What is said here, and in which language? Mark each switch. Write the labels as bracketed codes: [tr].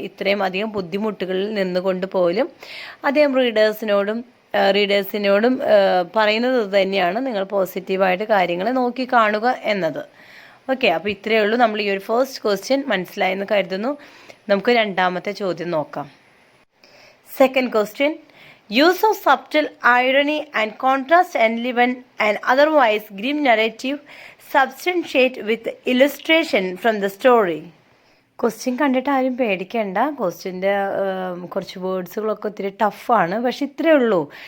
[ml] ഇത്രയും അധികം ബുദ്ധിമുട്ടുകളിൽ നിന്നുകൊണ്ട് പോലും അദ്ദേഹം റീഡേഴ്സിനോടും പറയുന്നത് തന്നെയാണ്, നിങ്ങൾ പോസിറ്റീവായിട്ട് കാര്യങ്ങളെ നോക്കി കാണുക എന്നത്. ഓക്കെ, അപ്പോൾ ഇത്രയേ ഉള്ളൂ. നമ്മൾ ഈ ഒരു ഫസ്റ്റ് ക്വസ്റ്റ്യൻ മനസ്സിലായെന്ന് കരുതുന്നു. നമുക്ക് രണ്ടാമത്തെ ചോദ്യം നോക്കാം. [en] Second question. Use of subtle irony and contrast enliven an otherwise grim narrative, substantiate with illustration from the story. [ml] Question കണ്ടിട്ട് ആരും പേടിക്കേണ്ട. ക്വസ്റ്റ്യൻ്റെ കുറച്ച് വേർഡ്സുകളൊക്കെ ഒത്തിരി ടഫാണ്. പക്ഷെ ഇത്രയേ ഉള്ളൂ.